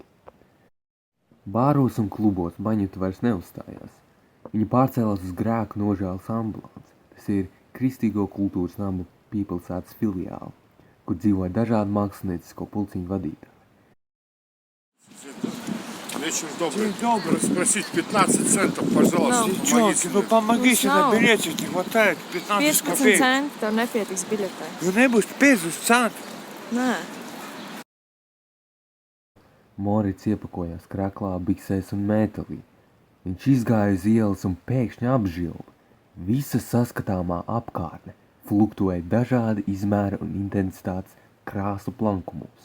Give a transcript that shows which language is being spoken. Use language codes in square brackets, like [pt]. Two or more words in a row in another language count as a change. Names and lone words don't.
[lv] Bāros un klubos Baņuta vairs neuzstājās. Viņa pārcēlās uz grēku nožēlas ambulanci. Tas ir Kristīgo kultūras namu piepilsētas filiāli, kur dzīvoja dažādi māksliniecisko pulciņu vadītāji. [ru] Вечер добрый. Спросить 15 центов, пожалуйста, Девчонки, ну помогите, [lv] Nav. [ru] на билете не хватает, 15 15 копеек. [lv] centi, tev nepietiks biļetē. Nu nebūs 50 centi. Nē. Morits iepakojās kraklā, biksēs un mētelī. Viņš izgāja uz ielas un pēkšņi apžilba. Visa saskatāmā apkārtne fluktuēja dažādi izmēra un intensitātes krāsu plankumos.